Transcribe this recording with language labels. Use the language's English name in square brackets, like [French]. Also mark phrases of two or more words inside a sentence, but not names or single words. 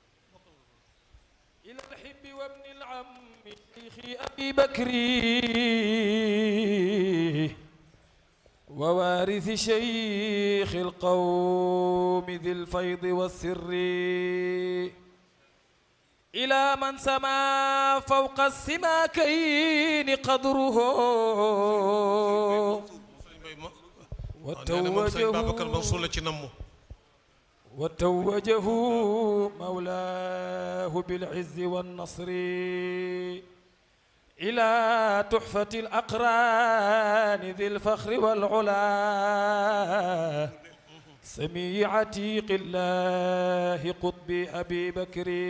[Arabic] إلى الحب وابن العم شيخي أبي بكر ووارث شيخ القوم ذي الفيض والسر إلى من سما فوق السماكين قدره وتوجه مولاه بالعز والنصر إلى تحفة الأقران ذي الفخر والعلا سمي عتيق الله قطب أبي بكر